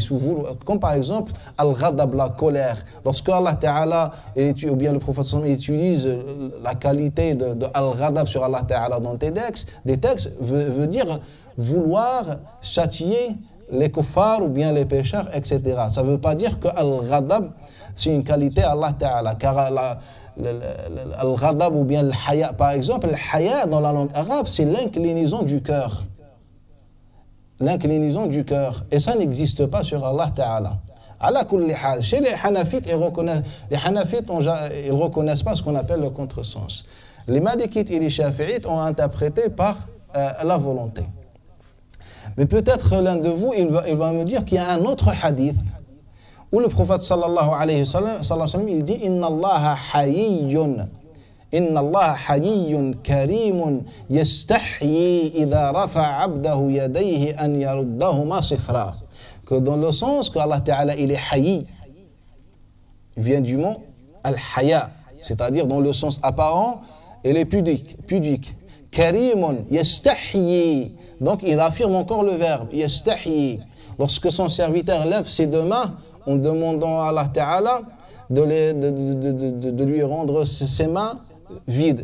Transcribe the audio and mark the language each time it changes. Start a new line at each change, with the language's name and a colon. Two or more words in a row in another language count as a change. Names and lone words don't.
French: Comme par exemple, Al-Ghadab, la colère. Lorsque
Arabic: الله تعالى,
French: ou bien le prophète utilise la qualité de Al-Ghadab sur
Arabic: الله تعالى
French: dans des textes veut dire vouloir châtier les kuffars ou bien les pécheurs, etc. Ça ne veut pas dire que Al-Ghadab, c'est une qualité à
Arabic: الله تعالى.
French: Car Al-Ghadab ou bien le Haya, par exemple, le Haya dans la langue arabe, c'est l'inclinaison du cœur. L'inclinaison du cœur. Et ça n'existe pas sur
Arabic: الله تعالى. على كل حال.
French: Chez les Hanafites, ils reconnaissent pas ce qu'on appelle le contresens. Les Malikites et les Shafi'ites ont interprété par la volonté. Mais peut-être l'un de vous, il va me dire qu'il y a un autre hadith où le prophète
Arabic: صلى الله عليه وسلم,
French: il dit
Arabic: إن الله حيي كريم يستحيي إذا رفع عبده يديه أن يردهما صفرا.
French: Que dans le sens que
Arabic: الله تعالى
French: il est hayy, il vient du mot al-haya, c'est-à-dire dans le sens apparent, il est pudique.
Arabic: كريم يستحيي.
French: Donc il affirme encore le verbe yastahyi. Lorsque son serviteur lève ses deux mains en demandant à
Arabic: الله تعالى
French: de lui rendre ses mains vides.